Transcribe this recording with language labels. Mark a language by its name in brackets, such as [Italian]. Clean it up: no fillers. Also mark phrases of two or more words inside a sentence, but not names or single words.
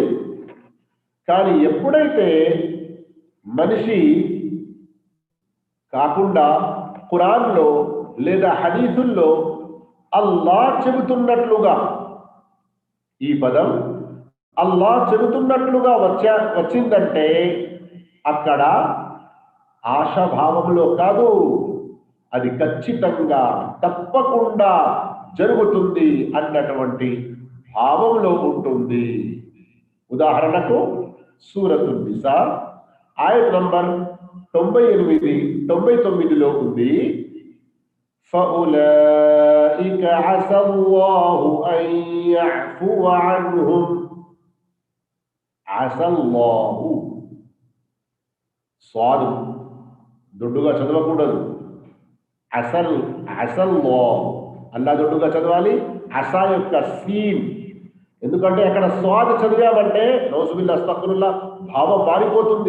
[Telugu] కానీ ఎప్పుడైతే మనిషి కాకుండా ఖురాన్లో లేదా హదీసుల్లో అల్లాహ్ చెబుతున్నట్లుగా, ఈ పదం అల్లాహ్ చెబుతున్నట్లుగా వచ్చిందంటే అక్కడ ఆశాభావంలో కాదు, అది ఖచ్చితంగా తప్పకుండా జరుగుతుంది అన్నటువంటి భావంలో ఉంటుంది. ఉదాహరణకు సూరతున్ నిసా ఆయత్ నంబర్ 98, 99లో ఉంది, [Arabic] فَأُولَٰئِكَ عَسَى اللَّهُ أَن يَعْفُوَ عَنْهُمْ. عَسَى اللَّهُ, [Telugu] స్వాదు దొడ్డుగా చదవకూడదు. అసల్లాహ్ అల్లా దొడ్డుగా చదవాలి. అసా యొక్క సీన్, ఎందుకంటే అక్కడ స్వాద్ చదివామంటే [Arabic] نعوذ بالله أستغفر الله [Telugu] భావం మారిపోతుంది.